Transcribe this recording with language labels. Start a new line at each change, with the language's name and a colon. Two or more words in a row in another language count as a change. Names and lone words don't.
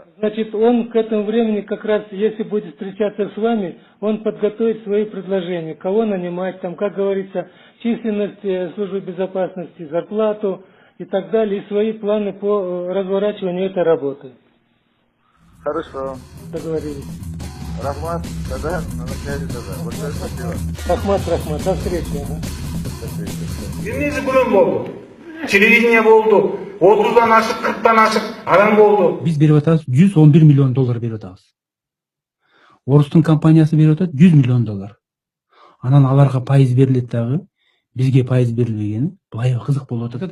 Russian: Значит, он к этому времени как раз, если будет встречаться с вами, он подготовит свои предложения, кого нанимать, там, как говорится, численность службы безопасности, зарплату и так далее, и свои планы по разворачиванию этой работы. Хорошо. Договорились. Рахмат, тогда на связи тогда. Большое спасибо. Рахмат, до встречи. Ага.
Kyrgyz: Эмнеси күнөм болду. Телевидение болду. 30-дан ашык, 40-тан ашык адам болду. Биз берип атабыз $111 миллион берип атабыз. Орустун компаниясы берип атат $100 миллион. Анан аларга пайыз берилет дагы, бизге пайыз берилбегени былай кызык болуп атат.